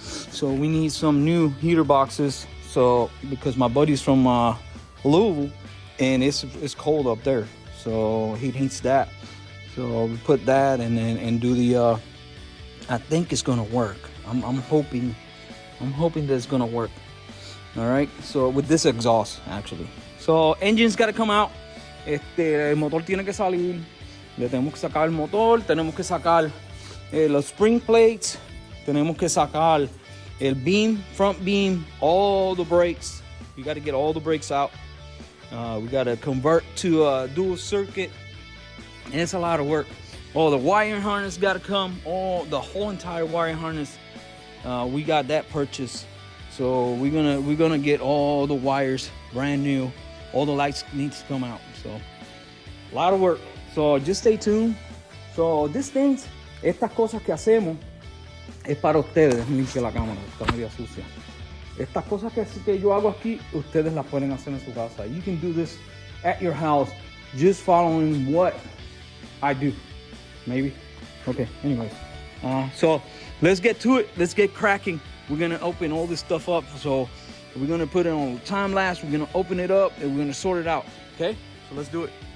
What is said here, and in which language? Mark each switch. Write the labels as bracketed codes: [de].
[en] So we need some new heater boxes. So because my buddy's from Louisville, and it's cold up there, so he needs that. So we put that and do the. I think it's gonna work. I'm hoping that it's gonna work. All right. So with this exhaust actually. So engine's got to come out. [es] El motor tiene que salir. Le tenemos que sacar el motor. Tenemos que sacar los spring plates. Tenemos que sacar el beam, front beam, [en] all the brakes. You got to get all the brakes out. We got to convert to a dual circuit. And it's a lot of work. Oh, the wiring harness got to come. Oh, the whole entire wiring harness. We got that purchased. So we're gonna get all the wires brand new. All the lights need to come out. So a lot of work. So just stay tuned. So these things, [es] estas cosas que hacemos es para ustedes. Limpia la cámara, está media sucia. Estas cosas que yo hago aquí, ustedes las pueden hacer en su casa. [en] You can do this at your house, just following what I do. Maybe. Okay. Anyways, so let's get to it. Let's get cracking. We're gonna open all this stuff up. So we're gonna put it on time lapse. We're gonna open it up and we're gonna sort it out. Okay. So let's do it.